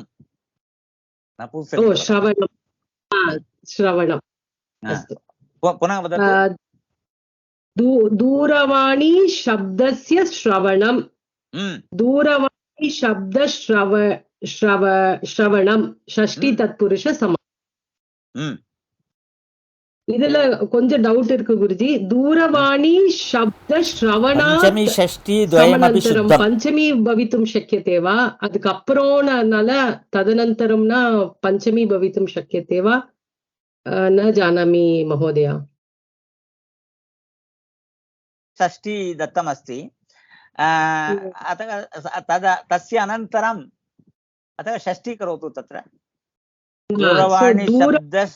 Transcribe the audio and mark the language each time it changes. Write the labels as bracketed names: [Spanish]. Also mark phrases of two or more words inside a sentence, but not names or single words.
[Sanskrit] ओ श्रवणं श्रवणम् अस्तु पुनः वदतु दूरवाणी शब्दस्य श्रवणं दूरवाणी शब्द श्रवणं षष्ठी तत्पुरुष समासः [Tamil] இதுல கொஞ்சம் டவுட் இருக்கு குருஜி [Sanskrit] दूरवाणी शब्द श्रवणात् पंचमी षष्ठी द्वयमपि शुद्धम् पंचमी भवितुं शक्यते वा அதுக்கப்புறம்னால तदनन्तरंना पंचमी भवितुं शक्यते वा न जानामि महोदय षष्ठी दत्तमस्ति अतः तस्य अनन्तरम् अतः षष्ठी करोतु तत्र दूरवाणी शब्द